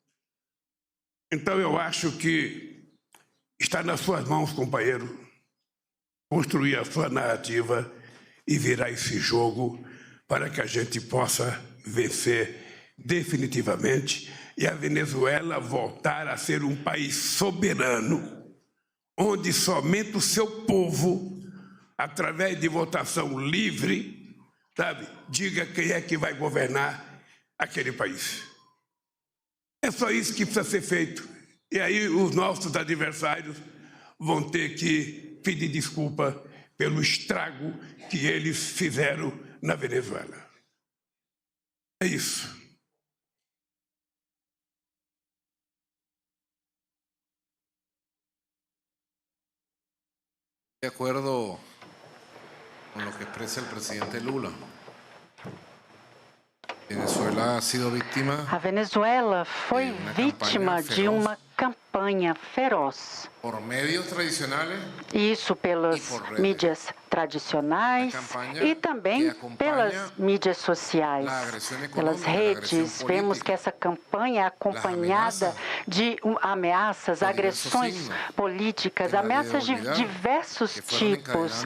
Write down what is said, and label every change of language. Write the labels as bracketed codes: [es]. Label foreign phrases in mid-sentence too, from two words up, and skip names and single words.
[pt] Então eu acho que está nas suas mãos, companheiro, construir a sua narrativa e virar esse jogo para que a gente possa vencer definitivamente e a Venezuela voltar a ser um país soberano, onde somente o seu povo, através de votação livre, sabe, diga quem é que vai governar aquele país. É só isso que precisa ser feito. E aí os nossos adversários vão ter que pedir desculpa pelo estrago que eles fizeram na Venezuela. É isso. [es] De acuerdo con lo que expresa el presidente Lula. Venezuela ha sido víctima. [pt] A Venezuela foi vítima de uma campanha feroz. [es] Por medios tradicionales. [pt] Isso pelas mídias tradicionais e também pelas mídias sociais, pelas redes. Vemos que essa campanha é acompanhada de ameaças, agressões políticas, ameaças de diversos tipos.